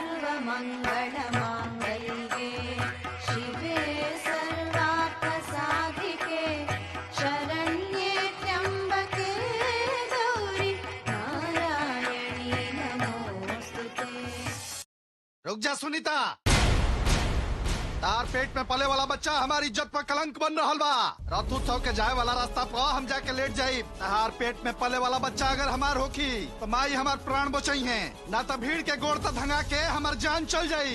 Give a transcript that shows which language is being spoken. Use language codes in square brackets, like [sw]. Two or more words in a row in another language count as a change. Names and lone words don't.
[sa] सर्वमङ्गलमाङ्गल्ये शिवे सर्वार्थसाधिके शरण्ये त्र्यम्बके गौरी नारायणी नमोस्तुते। [bho] रुक जा सुनीता, तार पेट में पले वाला बच्चा हमारी इज्जत पर कलंक बन रहा बा। रात उत्सव के जाए वाला रास्ता पर हम जाके लेट जाई। तार पेट में पले वाला बच्चा अगर हमार होखी तो माई हमार प्राण बचाई है, ना तो भीड़ के गोड़ तक धंगा के हमार जान चल जाई।